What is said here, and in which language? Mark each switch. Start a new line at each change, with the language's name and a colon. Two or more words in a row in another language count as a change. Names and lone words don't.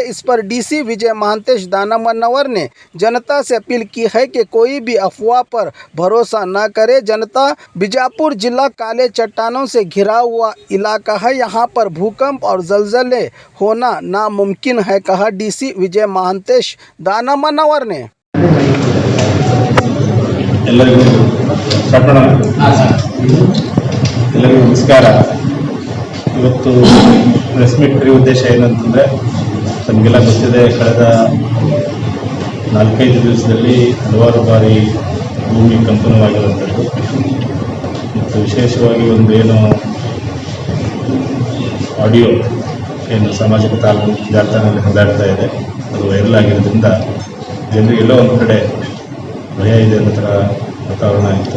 Hindi: इस पर डीसी विजय महांतेश दानव मनोवर ने जनता से अपील की है कि कोई भी अफवाह पर भरोसा न करे। जनता बीजापुर जिला काले चट्टानों से घिरा हुआ इलाका है, यहाँ पर भूकंप और जलजले होना नामुमकिन है, कहा डीसी विजय महांतेश दानव मनोवर ने।
Kannada: ಎಲ್ಲರಿಗೂ ನಮಸ್ಕಾರ. ಇವತ್ತು
English: press meet
Kannada: ಕರೆಯುವ ಉದ್ದೇಶ ಏನಂತಂದರೆ, ತಮಗೆಲ್ಲ ಗೊತ್ತಿದೆ, ಕಳೆದ 4-5 ದಿವಸದಲ್ಲಿ ಹಲವಾರು ಬಾರಿ ಭೂಮಿ ಕಂಪನವಾಗಿರುವಂಥದ್ದು ಮತ್ತು ವಿಶೇಷವಾಗಿ ಒಂದು ಏನು ಆಡಿಯೋ ಏನು ಸಾಮಾಜಿಕ ಜಾಲತಾಣದಲ್ಲಿ ಹರಿದಾಡ್ತಾ ಇದೆ, ಅದು ವೈರಲ್ ಆಗಿರೋದ್ರಿಂದ ಜನರಿಗೆಲ್ಲೋ ಒಂದು ಕಡೆ ಭಯ ಇದೆ ಅನ್ನೋ ಥರ ವಾತಾವರಣ ಇತ್ತು.